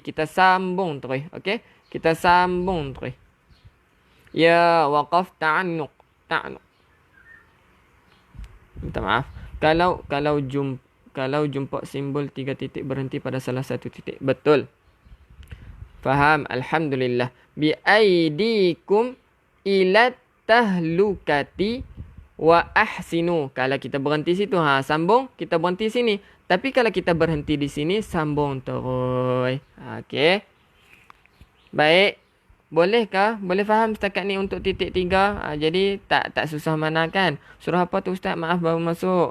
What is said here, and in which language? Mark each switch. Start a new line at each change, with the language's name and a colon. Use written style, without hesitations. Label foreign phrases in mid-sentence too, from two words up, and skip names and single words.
Malay: Kita sambung terus. Okey? Kita sambung terus. Ya,
Arabic: وقف تعانق.
Malay: Minta maaf. Kalau jumpa simbol 3 titik berhenti pada salah satu titik. Betul. Faham? Alhamdulillah.
Arabic: بأيديكم إلى التهلكة وأحسنوا.
Malay: Kalau kita berhenti situ, sambung. Kita berhenti sini. Tapi kalau kita berhenti di sini, sambung terus. Okey. Baik. Bolehkah? Boleh faham setakat ni untuk titik 3? Jadi tak susah mana kan? Surah apa tu ustaz? Maaf baru masuk.